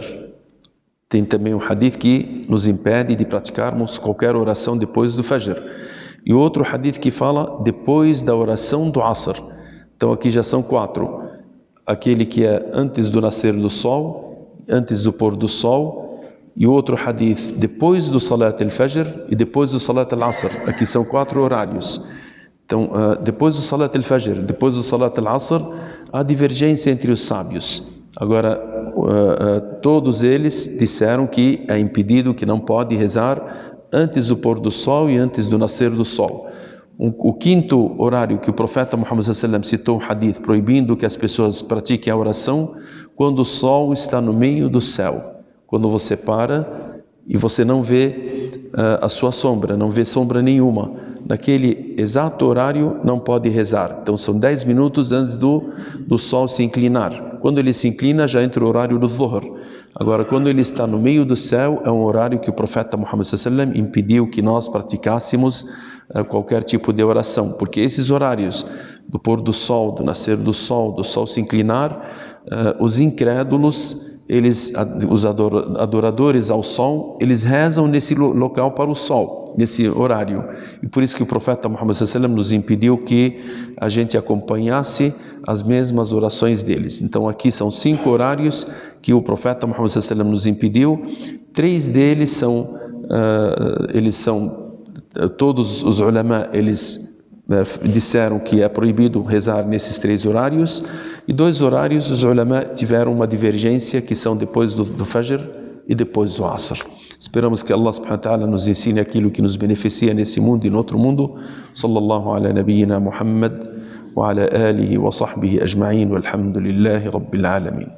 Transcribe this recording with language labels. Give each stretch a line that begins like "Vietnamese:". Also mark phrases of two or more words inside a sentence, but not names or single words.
Portuguese: Tem também um hadith que nos impede de praticarmos qualquer oração depois do Fajr. E outro hadith que fala depois da oração do Asr. Então aqui já são 4. Aquele que é antes do nascer do sol, antes do pôr do sol, e outro hadith depois do
Arabic: صلاة الفجر
Portuguese: e depois do
Arabic: صلاة العصر.
Portuguese: Aqui são 4 horários. Então, depois do
Arabic: صلاة الفجر,
Portuguese: depois do
Arabic: صلاة العصر,
Portuguese: há divergência entre os sábios. Agora, todos eles disseram que é impedido, que não pode rezar antes do pôr do sol e antes do nascer do sol. O 5º horário que o profeta Muhammad
Arabic: صلى الله عليه وسلم
Portuguese: citou um hadith proibindo que as pessoas pratiquem a oração quando o sol está no meio do céu. Quando você para e você não vê a sua sombra, não vê sombra nenhuma. Naquele exato horário não pode rezar. Então são 10 minutos antes do sol se inclinar. Quando ele se inclina já entra o horário do Dhuhr. Agora, quando ele está no meio do céu, é um horário que o profeta Muhammad
Arabic: صلى الله عليه وسلم
Portuguese: impediu que nós praticássemos qualquer tipo de oração, porque esses horários do pôr do sol, do nascer do sol se inclinar, os incrédulos, os adoradores ao sol, eles rezam nesse local para o sol, nesse horário. E por isso que o profeta Muhammad
Arabic: صلى الله عليه وسلم
Portuguese: nos impediu que a gente acompanhasse as mesmas orações deles. Então aqui são 5 horários que o profeta Muhammad
Arabic: صلى الله عليه وسلم
Portuguese: nos impediu. 3 deles são todos os ulama, eles disseram que é proibido rezar nesses 3 horários, e 2 horários os ulama tiveram uma divergência, que são depois do Fajr e depois do Asr. Esperamos que
Arabic: الله سبحانه وتعالى
Portuguese: nos ensine aquilo que nos beneficia nesse mundo e no outro mundo.
Arabic: صلى الله على نبينا محمد وعلى آله وصحبه أجمعين والحمد لله رب العالمين.